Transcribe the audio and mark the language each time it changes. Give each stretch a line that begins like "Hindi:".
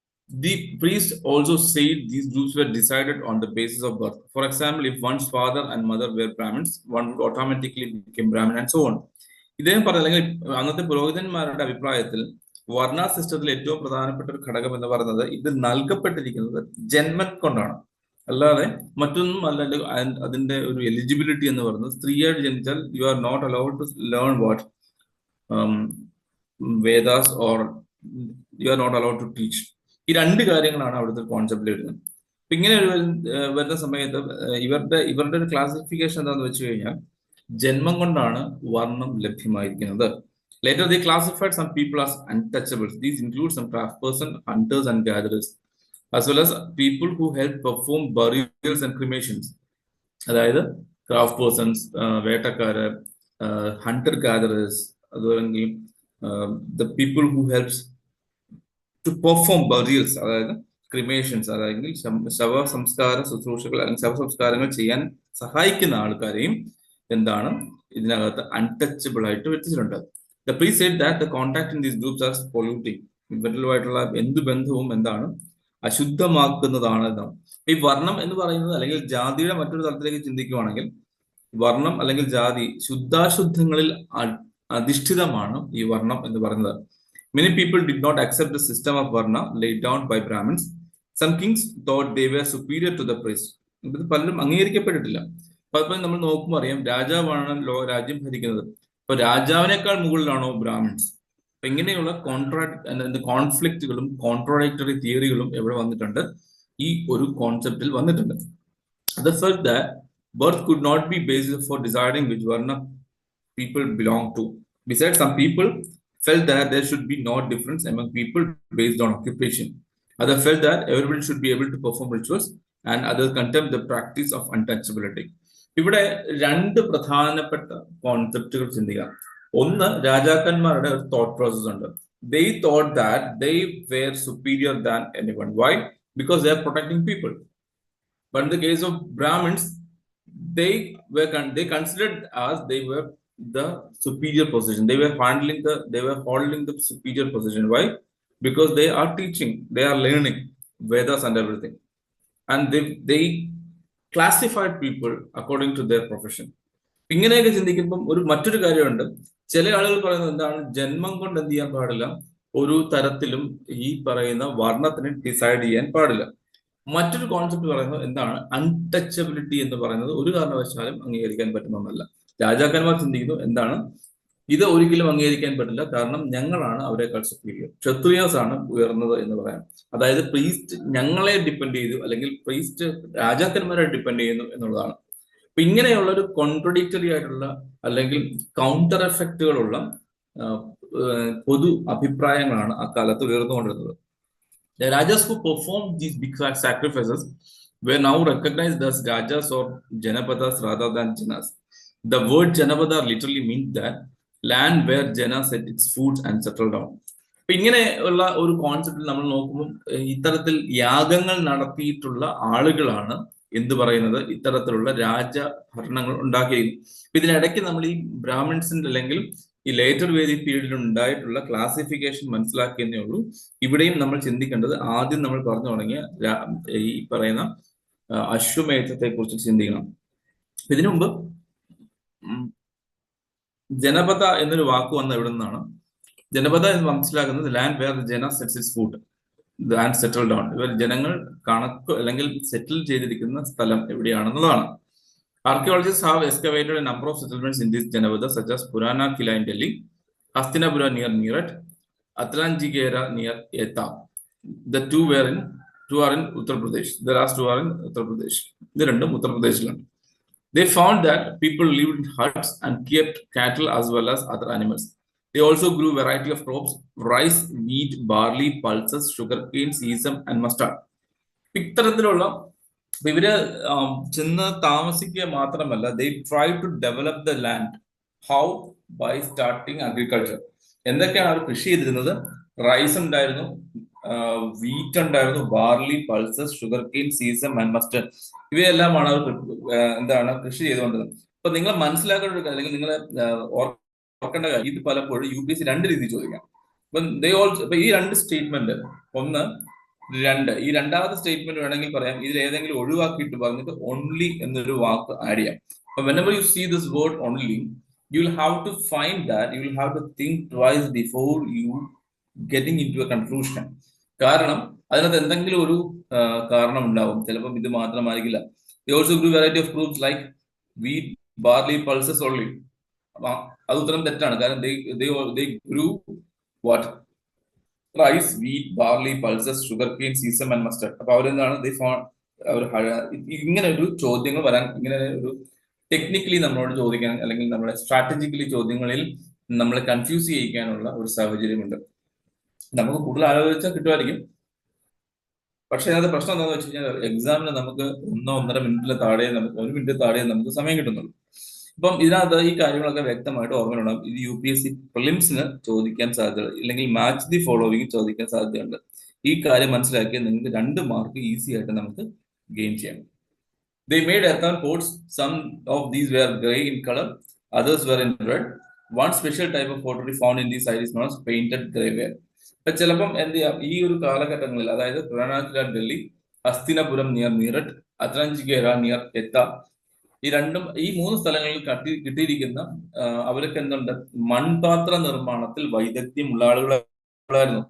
English: The priest also said these groups were decided on the basis of birth. For example, if one's father and mother were Brahmins, one would automatically become Brahmin and so on.
Malayalam: ഇദ്ദേഹം പറഞ്ഞ അല്ലെങ്കിൽ അന്നത്തെ പുരോഹിതന്മാരുടെ അഭിപ്രായത്തിൽ വർണ്ണ സിസ്റ്റത്തിൽ ഏറ്റവും പ്രധാനപ്പെട്ട ഒരു ഘടകം എന്ന് പറയുന്നത് ഇത് നൽകപ്പെട്ടിരിക്കുന്നത് ജന്മം കൊണ്ടാണ്, അല്ലാതെ മറ്റൊന്നും അല്ല. അതിന്റെ ഒരു എലിജിബിലിറ്റി എന്ന് പറയുന്നത് സ്ത്രീയായിട്ട് ജനിച്ചാൽ
English: You are not allowed to learn what Vedas or you are not allowed to teach.
Malayalam: ഈ രണ്ട് കാര്യങ്ങളാണ് അവിടുത്തെ കോൺസെപ്റ്റിൽ വരുന്നത്. അപ്പൊ ഇങ്ങനെ ഒരു വരുന്ന സമയത്ത് ഇവരുടെ ഒരു ക്ലാസിഫിക്കേഷൻ എന്താണെന്ന് വെച്ച് കഴിഞ്ഞാൽ ജന്മം കൊണ്ടാണ് വർണ്ണം ലഭ്യമായിരിക്കുന്നത്.
English: Later, they classified some people as untouchables. These include some craftspersons, hunters, and gatherers, as well as people who help perform burials and cremations.
Malayalam: അതായത് ക്രാഫ്റ്റ് പേഴ്സൺസ്, വേട്ടക്കാര്, ഹണ്ടർ ഗാദറേഴ്സ്, അതുപോലെ
English: the people who helps to perform burials,
Malayalam: അതായത് ക്രിമേഷൻസ്, അതായത് ശവസംസ്കാര ശുശ്രൂഷകൾ അല്ലെങ്കിൽ ശവസംസ്കാരങ്ങൾ ചെയ്യാൻ സഹായിക്കുന്ന ആൾക്കാരെയും എന്താണ് ഇതിനകത്ത് അൺടച്ചബിൾ ആയിട്ട് വെച്ചിട്ടുണ്ട്.
English: The priest said that the contact in these groups are polluting.
Malayalam: ഇവരുമായിട്ടുള്ള എന്ത് ബന്ധവും എന്താണ് അശുദ്ധമാക്കുന്നതാണ് എന്നാണ്. ഈ വർണ്ണം എന്ന് പറയുന്നത് അല്ലെങ്കിൽ ജാതിയുടെ മറ്റൊരു തലത്തിലേക്ക് ചിന്തിക്കുകയാണെങ്കിൽ വർണ്ണം അല്ലെങ്കിൽ ജാതി ശുദ്ധാശുദ്ധങ്ങളിൽ അധിഷ്ഠിതമാണ് ഈ വർണ്ണം എന്ന് പറയുന്നത്.
English: Many people did not accept the system of varna laid down by Brahmins. Some kings thought they were superior to the priest.
Malayalam: ഇത് പലരും അംഗീകരിക്കപ്പെട്ടിട്ടില്ല. പലപ്പോഴും നമ്മൾ നോക്കുമ്പോൾ അറിയാം, രാജാവാണ് രാജ്യം ഭരിക്കുന്നത്. അപ്പൊ രാജാവിനേക്കാൾ മുകളിലാണോ ബ്രാഹ്മിൻസ്? അപ്പൊ ഇങ്ങനെയുള്ള കോൺഫ്ലിക്റ്റുകളും കോൺട്രോഡക്ടറി തിയറികളും എവിടെ വന്നിട്ടുണ്ട്? ഈ ഒരു കോൺസെപ്റ്റിൽ വന്നിട്ടുണ്ട്.
English: The fact that birth could not be basis for deciding which varna people belong to. Besides, some people felt that there should be no difference among people based on occupation. Others felt that everybody should be able to perform rituals, and others condemned the practice of untouchability.
Malayalam: ഇവിടെ രണ്ട് പ്രധാനപ്പെട്ട കോൺസെപ്റ്റുകൾ ചിന്തിക്കാം. ഒന്ന്, രാജാക്കന്മാരുടെ ഒരു thought process ഉണ്ട്.
English: They thought that they were superior than anyone. Why? Because they are protecting people. But in the case of Brahmins, they considered as they were the superior position. They were holding the superior position. Why? Because they are teaching, they are learning Vedas and everything, and they classified people according to their profession.
Malayalam: ഇങ്ങനെയൊക്കെ ചിന്തിക്കുമ്പം മറ്റൊരു കാര്യമുണ്ട്. ചില ആളുകൾ പറയുന്നത് എന്താണ്, ജന്മം കൊണ്ട് എന്ത് ചെയ്യാൻ പാടില്ല, ഒരു തരത്തിലും ഈ പറയുന്ന വർണ്ണത്തിന് ഡിസൈഡ് ചെയ്യാൻ പാടില്ല. മറ്റൊരു കോൺസെപ്റ്റ് പറയുന്നത് എന്താണ്, അൺടച്ചബിലിറ്റി എന്ന് പറയുന്നത് ഒരു കാരണവശാലും അംഗീകരിക്കാൻ പറ്റുന്ന ഒന്നല്ല. രാജാക്കന്മാർ ചിന്തിക്കുന്നു എന്താണ്, ഇത് ഒരിക്കലും അംഗീകരിക്കാൻ പറ്റില്ല, കാരണം ഞങ്ങളാണ് അവരെക്കാൾ സുപ്പീരിയർ, ക്ഷത്രിയേഴ്സ് ആണ് ഉയർന്നത് എന്ന് പറയാം. അതായത് പ്രീസ്റ്റ് ഞങ്ങളെ ഡിപ്പെൻഡ് ചെയ്തു, അല്ലെങ്കിൽ പ്രീസ്റ്റ് രാജാക്കന്മാരെ ഡിപ്പെൻഡ് ചെയ്യുന്നു എന്നുള്ളതാണ്. അപ്പൊ ഇങ്ങനെയുള്ള ഒരു കോൺട്രഡിക്ടറി ആയിട്ടുള്ള അല്ലെങ്കിൽ കൗണ്ടർ എഫക്റ്റുകളുള്ള പൊതു അഭിപ്രായങ്ങളാണ് അക്കാലത്ത് ഉയർന്നുകൊണ്ടിരുന്നത്.
English: The Rajas who performed these big sacrifices were now recognized as Rajas or Janapadas rather than Janas. The word Janapada literally means that land where Jana set its food and settled down.
Malayalam: അപ്പൊ ഇങ്ങനെ ഉള്ള ഒരു കോൺസെപ്റ്റിൽ നമ്മൾ നോക്കുമ്പോൾ ഇത്തരത്തിൽ യാഗങ്ങൾ നടത്തിയിട്ടുള്ള ആളുകളാണ് എന്ത് പറയുന്നത്, ഇത്തരത്തിലുള്ള രാജഭരണങ്ങൾ ഉണ്ടാക്കിയിരിക്കുന്നത്. അപ്പൊ ഇതിനിടയ്ക്ക് നമ്മൾ ഈ ബ്രാഹ്മിൻസിന്റെ അല്ലെങ്കിൽ ഈ ലേറ്റർ വേദിക് പീരീഡിൽ ഉണ്ടായിട്ടുള്ള ക്ലാസിഫിക്കേഷൻ മനസ്സിലാക്കിയെന്നേ ഉള്ളൂ. ഇവിടെയും നമ്മൾ ചിന്തിക്കേണ്ടത് ആദ്യം നമ്മൾ പറഞ്ഞു തുടങ്ങിയ ഈ പറയുന്ന അശ്വമേധത്തെ കുറിച്ച് ചിന്തിക്കണം. ഇതിനു മുമ്പ് ജനപദ എന്നൊരു വാക്ക് വന്ന എവിടെ നിന്നാണ്? ജനപദ എന്ന് മനസ്സിലാക്കുന്നത്
English: Land where jana sets its food and settle down.
Malayalam: ഇവർ ജനങ്ങൾ കണക്ക് അല്ലെങ്കിൽ സെറ്റിൽ ചെയ്തിരിക്കുന്ന സ്ഥലം എവിടെയാണെന്നുള്ളതാണ്.
English: Archaeologists have excavated a number of settlements in this Janavada, such as Purana Kila in Delhi, Hastinapura near Meerut, Atlanjigera near Etah. The two are in Uttar Pradesh. The last two are in Uttar Pradesh. The random Uttar Pradesh land. They found that people lived in huts and kept cattle as well as other animals. They also grew a variety of crops: rice, wheat, barley, pulses, sugarcane, sesame, and mustard.
Malayalam: ഇത്തരത്തിലുള്ള ഇവര് ചെന്ന് താമസിക്കുക മാത്രമല്ല,
English: they try to develop the land. How? By starting agriculture.
Malayalam: എന്തൊക്കെയാണ് അവർ കൃഷി ചെയ്തിരുന്നത്? Rice ഉണ്ടായിരുന്നു, wheat ഉണ്ടായിരുന്നു, barley, pulses, sugar cane, സീസം and mustard. ഇവയെല്ലാമാണ് അവർ കൃഷി ചെയ്തുകൊണ്ടിരുന്നത്. അപ്പൊ നിങ്ങൾ മനസ്സിലാക്കേണ്ട ഒരു അല്ലെങ്കിൽ നിങ്ങൾ ഓർക്കേണ്ട കാര്യം, ഇത് പലപ്പോഴും UPSC രണ്ട് രീതിയിൽ ചോദിക്കാം. അപ്പൊ ഈ രണ്ട് സ്റ്റേറ്റ്മെന്റ്, ഒന്ന് ഈ രണ്ടാമത്തെ സ്റ്റേറ്റ്മെന്റ് വേണമെങ്കിൽ പറയാം, ഇതിൽ ഏതെങ്കിലും ഒഴിവാക്കിയിട്ട് പറഞ്ഞിട്ട് ഓൺലി എന്നൊരു വാക്ക് ആഡ് ചെയ്യാം. അപ്പൊ
English: whenever you see this word only, you'll have to find that, you'll have to think twice before you getting into a conclusion.
Malayalam: കാരണം അതിനകത്ത് എന്തെങ്കിലും ഒരു കാരണം ഉണ്ടാവും. ചിലപ്പം ഇത് മാത്രമായിരിക്കില്ല.
English: They also grew variety of crops like wheat, barley, pulses only.
Malayalam: അപ്പൊ അത് ഉത്തരം തെറ്റാണ്. കാരണം
English: they grew what?
Malayalam: Rice, wheat, barley, pulses, sugar cane, സീസം and mustard. അപ്പൊ അവരെന്താണ് അവർ ഇങ്ങനെ ഒരു ചോദ്യങ്ങൾ വരാൻ, ഇങ്ങനെ ഒരു ടെക്നിക്കലി നമ്മളോട് ചോദിക്കാൻ, അല്ലെങ്കിൽ നമ്മുടെ സ്ട്രാറ്റജിക്കലി ചോദ്യങ്ങളിൽ നമ്മളെ കൺഫ്യൂസ് ചെയ്യിക്കാനുള്ള ഒരു സാഹചര്യമുണ്ട്. നമുക്ക് കൂടുതൽ ആലോചിച്ചാൽ കിട്ടുമായിരിക്കും. പക്ഷെ അതിനകത്ത് പ്രശ്നം എന്താണെന്ന് വെച്ച് കഴിഞ്ഞാൽ എക്സാമിന് നമുക്ക് 1-1.5 മിനിറ്റിൽ താഴെ, നമുക്ക് 1 മിനിറ്റ് താഴെ നമുക്ക് സമയം കിട്ടുന്നുള്ളൂ. അപ്പം ഇതിനകത്ത് ഈ കാര്യങ്ങളൊക്കെ വ്യക്തമായിട്ട് ഓർമ്മയുണ്ടാകും. ഇത് UPSC പ്രിലിംസിന് ചോദിക്കാൻ സാധ്യത, ഇല്ലെങ്കിൽ മാച്ച് ദി ഫോളോവിങ് ചോദിക്കാൻ സാധ്യതയുണ്ട്. ഈ കാര്യം മനസ്സിലാക്കിയാൽ നിങ്ങൾക്ക് 2 മാർക്ക് ഈസി ആയിട്ട് നമുക്ക് ഗെയിൻ ചെയ്യാം.
English: They made earthen pots. Some of these were grey in color, others were in red. One special type of pottery found in these sites is known as painted greyware.
Malayalam: അപ്പൊ ചിലപ്പം എന്ത് ചെയ്യാം, ഈ ഒരു കാലഘട്ടങ്ങളിൽ, അതായത് പുരാനാറ്റില ഡൽഹി, ഹസ്തിനപുരം നിയർ മീററ്റ്, അത്രഞ്ചിഗേര നിയർ എത്ത, ഈ 3 സ്ഥലങ്ങളിൽ കിട്ടിയിരിക്കുന്ന അവരൊക്കെ എന്തുണ്ട്, മൺപാത്ര നിർമ്മാണത്തിൽ വൈദഗ്ധ്യമുള്ള ആളുകളായിരുന്നു.